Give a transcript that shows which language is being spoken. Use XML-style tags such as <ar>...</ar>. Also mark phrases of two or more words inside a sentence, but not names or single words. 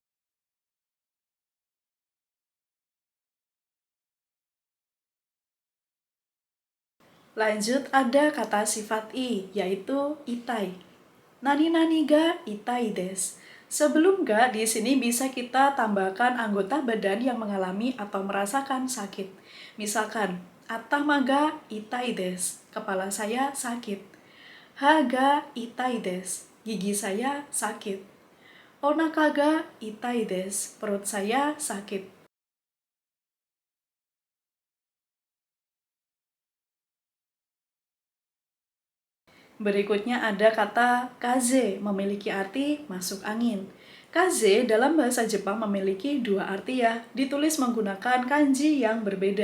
<id>Lanjut ada kata sifat i, yaitu itai.</id> <ja>何が痛いです.</ja> <id>Sebelum ga di sini bisa kita tambahkan anggota badan yang mengalami atau merasakan sakit. Misalkan,</id> <ja>頭が痛いです,</ja> <id>kepala saya sakit.</id> <ja>歯が痛いです,</ja> <id>gigi saya sakit.</id> <ja>お腹が痛いです,</ja> <id>perut saya sakit. Berikutnya ada kata kaze, memiliki arti masuk angin. Kaze dalam bahasa Jepang memiliki dua arti ya, ditulis menggunakan kanji yang berbeda.</id>